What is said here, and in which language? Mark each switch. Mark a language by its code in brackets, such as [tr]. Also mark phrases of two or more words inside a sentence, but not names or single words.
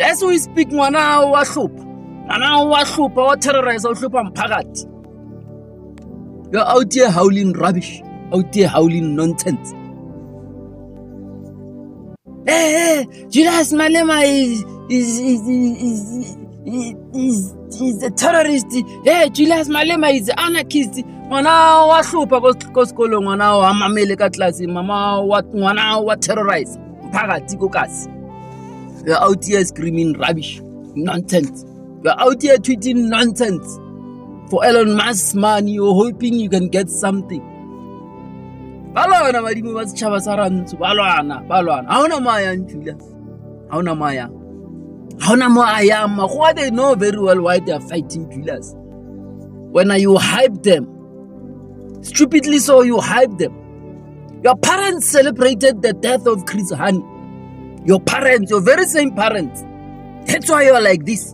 [en] As we speak, [nso] Mwana wa [en] terrorize or You're out here howling rubbish. out here howling nonsense. Hey, Julius Malema is a terrorist. Hey, Julius Malema is an anarchist. [nso] Ngwana wa hlupha ko sekolo, ngwana wa mamele ka class, ngwana wa terrorize mphakathi ko kasi. [en] You're out here screaming rubbish, nonsense. You're out here tweeting nonsense for Elon Musk's money. You're hoping you can get something. [nso] Balwana badimo ba setšhaba sa rantsho, balwana. Haona maya Julius. Haona maya. Haona mo ayama. [en] Who they know very well why they are fighting Julius. When you hype them, stupidly so you hype them. Your parents celebrated the death of Chris Hani. Your parents, your very same parents. That's why you are like this.